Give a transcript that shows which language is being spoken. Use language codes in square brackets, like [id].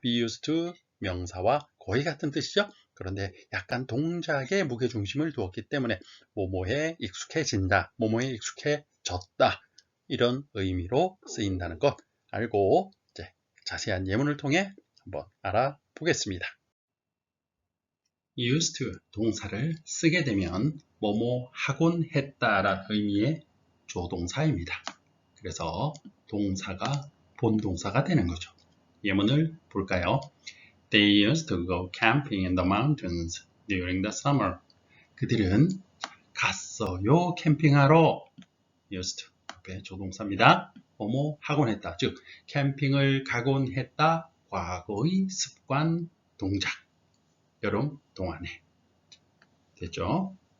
[ko] be used to 명사와 거의 같은 뜻이죠. 그런데 약간 동작에 무게중심을 두었기 때문에 뭐뭐에 익숙해진다, 뭐뭐에 익숙해졌다 이런 의미로 쓰인다는 것 알고 이제 자세한 예문을 통해 한번 알아보겠습니다. used to 동사를 쓰게 되면 뭐뭐 하곤 했다라는 의미의 조동사입니다. 그래서 동사가 본동사가 되는 거죠. 예문을 볼까요? [en] They used to go camping in the mountains during the summer. [ko] 그들은 갔어요 캠핑하러. used to 옆에 조동사입니다. 뭐뭐 하곤 했다. 즉 캠핑을 가곤 했다. 과거의 습관 동작. 여름 동안에 됐죠?